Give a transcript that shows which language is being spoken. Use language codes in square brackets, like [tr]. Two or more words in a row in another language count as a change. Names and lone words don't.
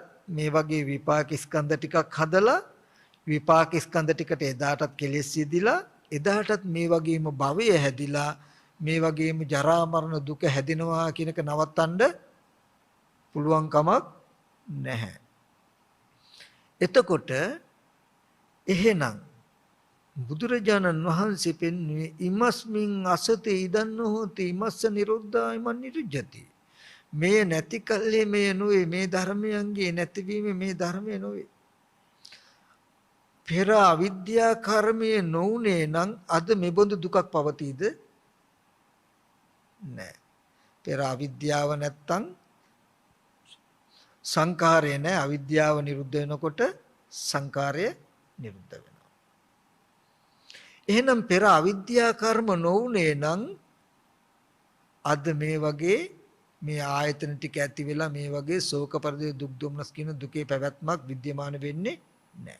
[si] මේ වගේ විපාක ස්කන්ධ ටිකක් හදලා විපාක ස්කන්ධ ටිකට එදාටත් කෙලෙස් සිදිලා එදාටත් මේ වගේම භවය හැදිලා මේ වගේම ජරා මරණ දුක හැදෙනවා කියනක නවත්තන්න පුළුවන් කමක් නැහැ එතකොට එහෙනම් බුදුරජාණන් වහන්සේ පෙන්වුවේ [pi] ඉමස්මින් අසතේ ඉදන්න හොති ඉමස්ස නිරෝධායමන් නිරුජ්ජති [si] මේ නැති කල්ලේ මේ නොවේ මේ ධර්මයන්ගේ නැතිවීම මේ ධර්මය නොවේ පෙර අවිද්‍යා කර්මයේ නොඋනේ නම් අද මෙබඳු දුකක් පවතීද නැහැ පෙර අවිද්‍යාව නැත්තම් සංඛාරය නැහැ අවිද්‍යාව නිරුද්ධ වෙනකොට සංඛාරය නිරුද්ධ වෙනවා එහෙනම් පෙර අවිද්‍යා කර්ම නොඋනේ නම් අද මේ වගේ මේ ආයතන ටික ඇති වෙලා මේ වගේ ශෝක පරිදේ දුක් දුම්නස් කියන දුකේ පැවැත්මක් विद्यमान වෙන්නේ නැහැ.